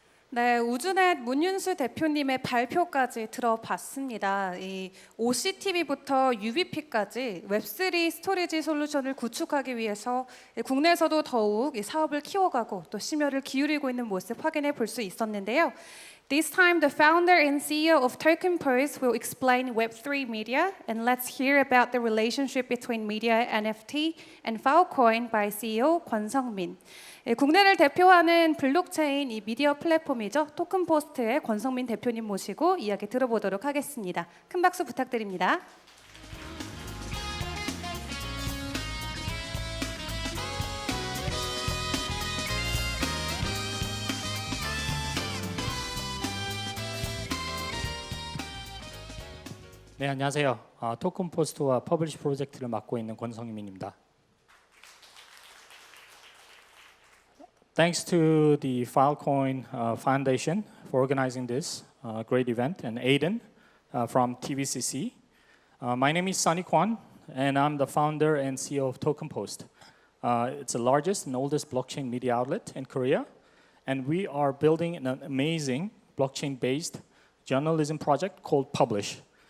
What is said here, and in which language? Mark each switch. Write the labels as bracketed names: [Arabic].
[Korean] 네, 우주넷 문윤수 대표님의 발표까지 들어봤습니다. 이 OCTV부터 UVP까지 웹3 스토리지 솔루션을 구축하기 위해서 국내에서도 더욱 이 사업을 키워가고 또 심혈을 기울이고 있는 모습 확인해 볼 수 있었는데요. [English] This time, the founder and CEO of Token Purse will explain Web3 media, and let's hear about the relationship between media, NFT, and Filecoin by CEO 권성민. [Korean] 국내를 대표하는 블록체인 이 미디어 플랫폼이죠. 토큰포스트의 권성민 대표님 모시고 이야기 들어보도록 하겠습니다. 큰 박수 부탁드립니다. 네, 안녕하세요. 토큰 포스트와 퍼블리시 프로젝트를 맡고 있는 권성민입니다. [English] Thanks to the Filecoin Foundation for organizing this great event, and Aiden from TVCC. My name is Sunny Kwan, and I'm the founder and CEO of Token Post. It's the largest and oldest blockchain media outlet in Korea, and we are building an amazing blockchain-based journalism project called Publish.